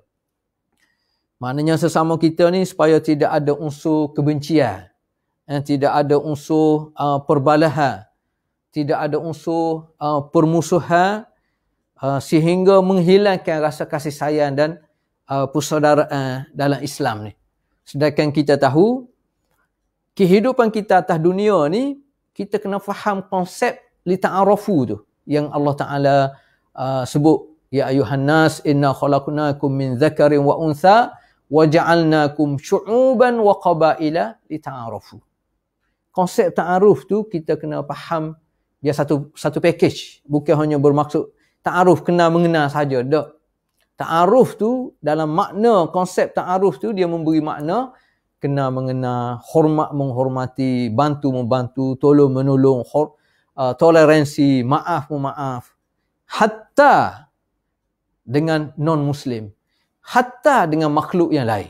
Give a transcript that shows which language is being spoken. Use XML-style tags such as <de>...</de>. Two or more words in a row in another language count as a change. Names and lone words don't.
<ms>Maknanya sesama kita ni supaya tidak ada unsur kebencian, tidak ada unsur perbalahan, tidak ada unsur permusuhan, sehingga menghilangkan rasa kasih sayang dan persaudaraan dalam Islam ni. Sedangkan kita tahu kehidupan kita atas dunia ni, kita kena faham konsep</ms> <ar>لتعارفوا</ar> <ms>tu yang Allah Ta'ala sebut,</ms> <ar>يا أيها الناس إنا خلقناكم من ذكر وأنثى وجعلناكم شعوبا وقبائل لتعارفوا.</ar> <ms>Konsep ta'aruf tu kita kena faham dia satu package, bukan hanya bermaksud ta'aruf kena mengenal saja, tak. Ta'aruf tu dalam makna konsep ta'aruf tu dia memberi makna kena mengenal, hormat menghormati, bantu membantu, tolong menolong, toleransi, maaf memaaf, hatta dengan non-Muslim, hatta dengan makhluk yang lain.</ms>